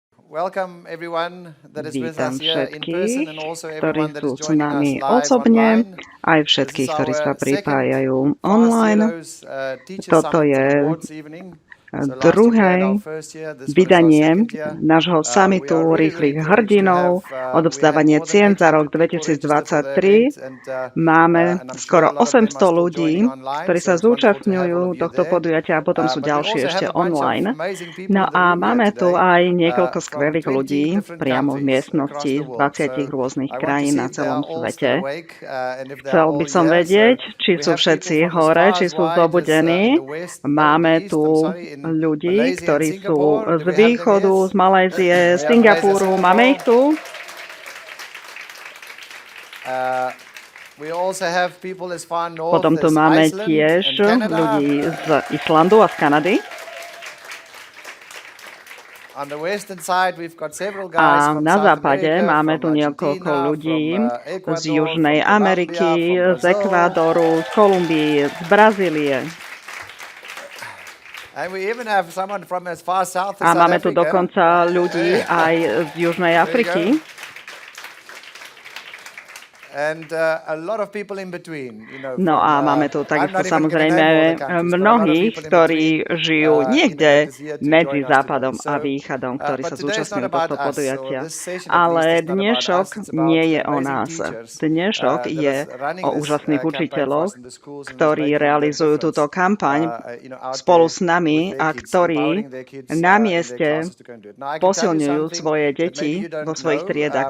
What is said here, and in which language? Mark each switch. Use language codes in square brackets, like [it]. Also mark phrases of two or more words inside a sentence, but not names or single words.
[en] Welcome everyone that is with [sk] Vítam [en] us here in person [sk] všetkých, [en] and also [sk] ktorí [en] everyone that [sk] sú [en] is [sk] s [en] joining us [sk] nami [en] live [sk] osobne, [en] online. [sk] aj [en] This is [sk] všetkých, ktorí sa [en] our second [sk] pripájajú [en] Fast [sk] online. [en] Heroes Teacher [sk] Toto [en] Summit and [sk] je [en] Awards evening. So last year we had our [sk] druhé [en] first year, this one is our [sk] vydanie [en] second year. [sk] nášho [en] We are [sk] samitu [en] really [sk] rýchlych [en] privileged to have, [sk] hrdinov, [en] we had [sk] odovzdávanie [en] more than [sk] cien za rok [en] 800 people register for the event [sk] 2023. Máme [en] and I'm sure [sk] skoro [en] a lot of them are [sk] 800 [en] still [sk] ľudí, [en] joining online, [sk] ktorí [en] so [sk] sa [en] it's wonderful to have all of [sk] zúčastňujú [en] you [sk] tohto [en] there. [sk] podujatia a potom sú [en] But we [sk] ďalšie [en] also have [sk] ešte [en] a bunch of [sk] online. [en] amazing people [sk] No [en] in the [sk] a [en] room here [sk] máme tu [en] today [sk] aj niekoľko [en] from [sk] skvelých [en] 20 [sk] ľudí [en] different [sk] priamo v [en] countries across [sk] miestnosti [en] the [sk] z [en] world. [sk] 20 [en] So [sk] rôznych [en] I want to [sk] krajín [en] see [sk] na [en] if they are [sk] celom [en] all still [sk] svete. [en] awake and if they are [sk] Chcel by [en] all [sk] som [en] here. So [sk] vedieť, či [en] we [sk] sú [en] have people [sk] všetci [en] from as [sk] hore, [en] far [sk] či [en] as [sk] sú [en] wide as in [sk] zobudení. [en] the west, in the [sk] Máme [en] east, I'm [sk] tu [en] sorry, in [sk] ľudí, [en] Malaysia and [sk] ktorí sú [en] Singapore. [sk] z [en] Do we have them? [sk] východu, [en] Yes. [sk] z Malajzie, z [en] We have Malaysia, [sk] Singapuru. Máme ich [en] Singapore. [sk] tu. [en] We also have people as far north [sk] Potom tu [en] as [sk] máme [en] Iceland [sk] tiež [en] and Canada. [sk] ľudí z Islandu a z Kanady. [en] On the western side we've got several guys [sk] A [en] from [sk] na [en] South [sk] západe [en] America, [sk] máme [en] from [sk] tu niekoľko [en] Argentina, [sk] ľudí [en] from [sk] z [en] Ecuador, [sk] Južnej [en] from Colombia, [sk] Ameriky, [en] from [sk] z [en] Brazil. [sk] Ekvádoru, z Kolumbie, z Brazílie. [en] And we even have someone from as far south as [sk] A [en] South [sk] máme tu [en] Africa. [sk] dokonca ľudí aj z Južnej [en] There you [sk] Afriky. [en] And a lot of people in between, [sk] No a máme tu takisto samozrejme mnohých, ktorí žijú niekde medzi západom a východom, ktorí sa zúčastňujú tohto podujatia. Ale dnešok nie je o nás. Dnešok je o úžasných učiteľoch, ktorí realizujú túto kampaň spolu s nami a ktorí na mieste posilňujú svoje deti vo svojich triedách.